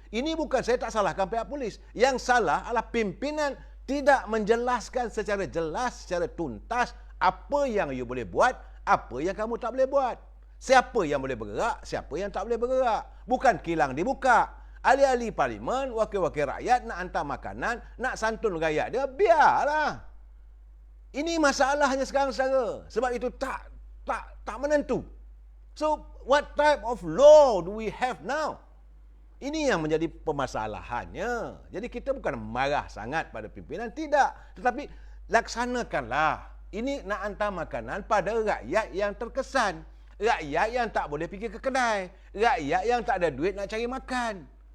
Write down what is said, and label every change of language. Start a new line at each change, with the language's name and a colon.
Malay: Ini bukan, saya tak salahkan pihak polis. Yang salah adalah pimpinan tidak menjelaskan secara jelas, secara tuntas apa yang you boleh buat, apa yang kamu tak boleh buat. Siapa yang boleh bergerak, siapa yang tak boleh bergerak. Bukan kilang dibuka. Ahli-ahli parlimen, wakil-wakil rakyat nak hantar makanan, nak santun rakyat dia, biarlah. Ini masalahnya sekarang, saudara. Sebab itu tak menentu.
English: So, what type of law do we have now?
Malay: Ini yang menjadi permasalahannya. Jadi kita bukan marah sangat pada pimpinan, tidak. Tetapi laksanakanlah. Ini nak hantar makanan pada rakyat yang terkesan. Rakyat yang tak boleh pergi ke kedai. Rakyat yang tak ada duit nak cari makan.